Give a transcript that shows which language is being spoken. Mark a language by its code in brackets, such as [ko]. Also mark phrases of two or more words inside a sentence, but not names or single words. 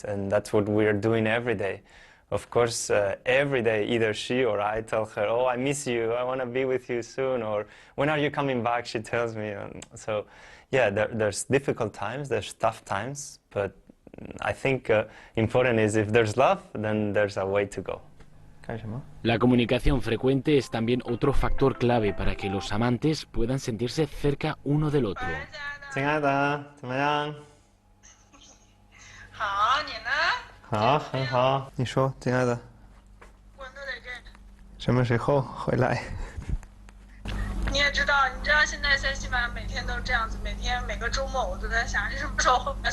[en] And that's what we're doing every day. Of course, every day, either she or I tell her, oh, I miss you, I want to be with you soon, or when are you coming back, she tells me. So, yeah, there's difficult times, there's tough times, but I think important is if there's love, then there's a way to go. [es] La comunicación frecuente es también otro factor clave para que los amantes puedan sentirse cerca uno del otro. [zh] 亲爱的，怎么样？好，你呢？好，很好。你说，亲爱的，我都在这儿。什么时候回来？你知道现在在西班牙每天都这样子，每个周末我都在想你什么时候回来。